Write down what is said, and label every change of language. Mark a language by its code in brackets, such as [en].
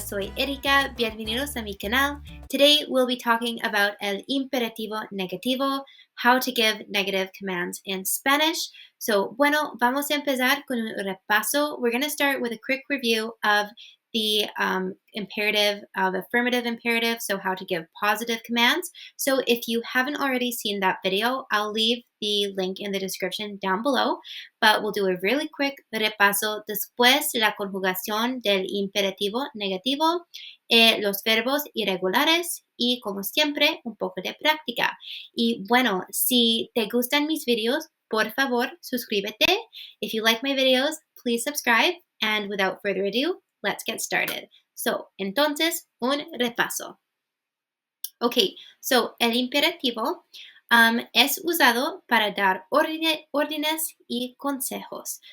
[es] Soy Erika, bienvenidos a mi canal. [en] Today we'll be talking about [es] el imperativo negativo, [en] how to give negative commands in Spanish. [es] So, bueno, vamos a empezar con un repaso. [en] We're going to start with a quick review of the affirmative imperative, so how to give positive commands. So if you haven't already seen that video, I'll leave the link in the description down below, but we'll do a really quick repaso. [es] Después, la conjugación del imperativo negativo, los verbos irregulares y, como siempre, un poco de práctica. Y bueno, si te gustan mis videos, por favor, suscríbete. [en] If you like my videos, please subscribe. And without further ado, let's get started. [es] So, entonces, un repaso. Okay, so el imperativo es usado para dar órdenes y consejos.